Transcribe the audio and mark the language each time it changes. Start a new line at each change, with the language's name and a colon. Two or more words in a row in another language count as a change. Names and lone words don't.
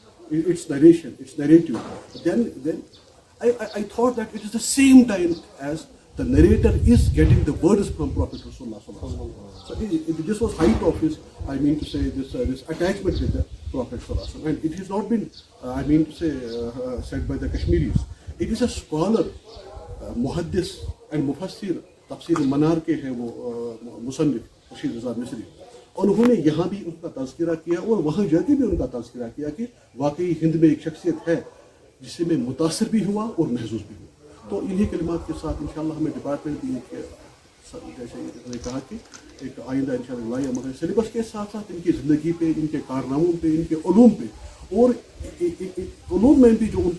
English: Then I thought that it is the same time as the narrator is getting the words from Prophet Rasulullah. So this was height of his, I mean to say, this attachment with the Prophet Sallallahu. And it has not been, I mean to say, said by the Kashmiris. It is a scholar, muhaddis and mufassir,
Urdu: تفسیر منار کے ہے وہ مصنف
English: Rashid Raza Misri.
Urdu: اور انہوں نے یہاں بھی ان کا تذکرہ کیا اور وہاں جا کے بھی ان کا تذکرہ کیا کہ واقعی ہند میں ایک شخصیت ہے جس سے میں متاثر بھی ہوا اور محظوظ بھی ہوا. تو انہی کلمات کے ساتھ انشاءاللہ ہمیں ڈپارٹمنٹ بھی جیسے انہوں نے کہا کہ ایک آئندہ انشاءاللہ لائے مگر سلیبس کے ساتھ ساتھ ان کی زندگی پہ، ان کے کارناموں پہ، ان کے علوم پہ اور علوم میں بھی جو ان